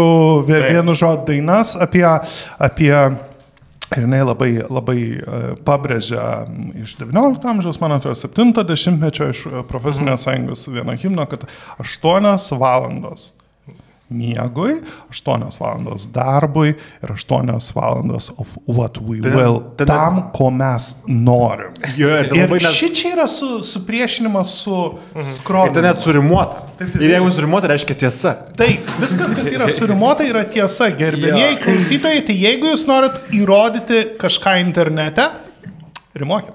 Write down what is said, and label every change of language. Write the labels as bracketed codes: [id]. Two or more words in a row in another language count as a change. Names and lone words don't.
[lt] vienu žodžiu dainas apie ir jinai labai pabrėžia iš 19 amžiaus, man atrodo, 70-mečio iš profesinės sąjungos vieno himno, kad 8 valandos miegui, 8 valandos darbui ir 8 valandos [en] of what we will, [lt] tam, ko mes norim. Ir šičia yra supriešinimas su skrovimu. Ir tai net surimuota. Ir jeigu surimuota, reiškia tiesa. Taip, viskas, kas yra surimuota, yra tiesa. Gerbėmieji klausytojai, tai jeigu jūs norit įrodyti kažką internete, rimuokit.